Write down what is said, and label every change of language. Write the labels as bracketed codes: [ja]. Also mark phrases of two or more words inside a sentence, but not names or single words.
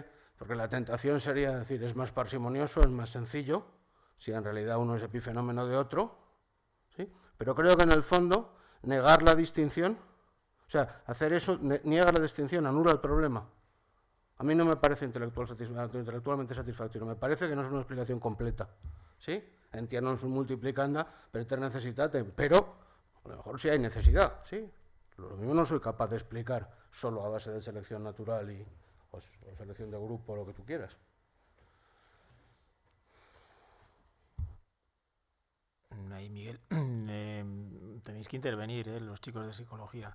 [es] Porque la tentación sería decir, es más parsimonioso, es más sencillo, si en realidad uno es epifenómeno de otro, ¿sí? Pero creo que en el fondo, negar la distinción, o sea, hacer eso, niega la distinción, anula el problema. A mí no me parece intelectualmente satisfactorio, me parece que no es una explicación completa, ¿sí? [la] Entia non sunt multiplicanda per ter necessitatem, [es] pero a lo mejor sí hay necesidad, ¿sí? Lo mismo no soy capaz de explicar solo a base de selección natural o selección de grupo, lo que tú quieras. Ahí, Miguel, tenéis que intervenir, los chicos de psicología.